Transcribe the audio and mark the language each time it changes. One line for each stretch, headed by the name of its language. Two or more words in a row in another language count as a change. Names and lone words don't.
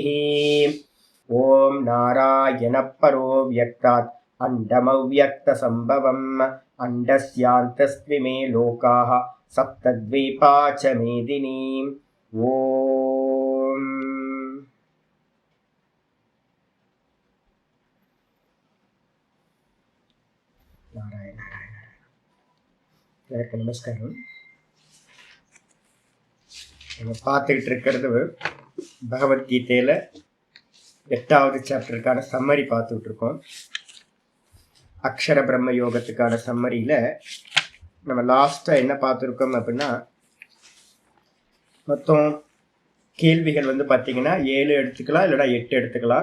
Sanskrit: ओम नारायण परो व्यक्तात् अंडमव्यक्तसंभवम् अंडस्यान्तस्त्विमे लोकाः सप्तद्वीपा च मेदिनी। ओम नारायण नारायण। நமஸ்காரம்.
Tamil: நம்ம பார்த்துக்கிட்டு இருக்கிறது பகவத்கீதையில் 8வது சாப்டருக்கான சம்மரி பார்த்துக்கிட்டு இருக்கோம். அக்ஷர பிரம்ம யோகத்துக்கான சம்மரியில் நம்ம லாஸ்ட்டாக என்ன பார்த்துருக்கோம் அப்படின்னா, மொத்தம் கேள்விகள் பார்த்திங்கன்னா 7 எடுத்துக்கலாம், இல்லைனா 8 எடுத்துக்கலாம்.